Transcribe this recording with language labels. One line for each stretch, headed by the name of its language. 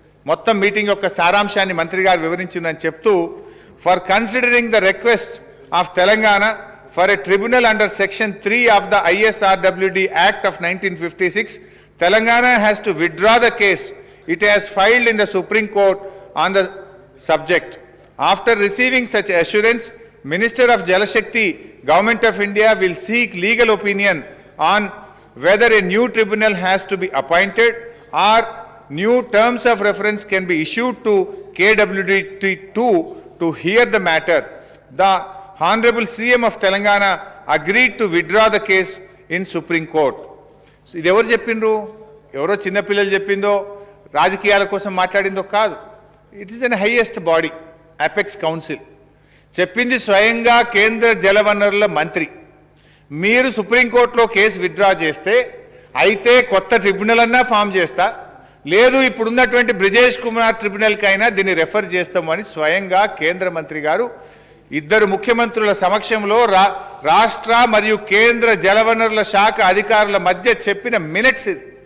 Telugu: మొత్తం మీటింగ్ యొక్క సారాంశాన్ని మంత్రి గారు వివరించిందని చెప్తూ,
English: For considering the request of Telangana for a tribunal under section 3 of the ISRWD act of 1956, Telangana has to withdraw the case it has filed in the Supreme Court on the subject. After receiving such assurance, Minister of Jal Shakti, Government of India will seek legal opinion on whether a new tribunal has to be appointed or new terms of reference can be issued to KWD2 to hear the matter. The Honorable CM of Telangana agreed to withdraw the case in Supreme Court.
Telugu: ఇది ఎవరు చెప్పిండ్రు? ఎవరో చిన్నపిల్లలు చెప్పిందో రాజకీయాల కోసం మాట్లాడిందో కాదు.
English: It is an highest body, apex council.
Telugu: చెప్పింది స్వయంగా కేంద్ర జలవనరుల మంత్రి. మీరు సుప్రీంకోర్టులో కేసు విత్డ్రా చేస్తే అయితే కొత్త ట్రిబ్యునల్ అన్నా ఫామ్ చేస్తా, లేదు ఇప్పుడున్నటువంటి బ్రిజేష్ కుమార్ ట్రిబ్యునల్కైనా దీన్ని రెఫర్ చేస్తామని స్వయంగా కేంద్ర మంత్రి గారు ఇద్దరు ముఖ్యమంత్రుల సమక్షంలో రాష్ట్ర మరియు కేంద్ర జలవనరుల శాఖ అధికారుల మధ్య చెప్పిన మినిట్స్ ఇది.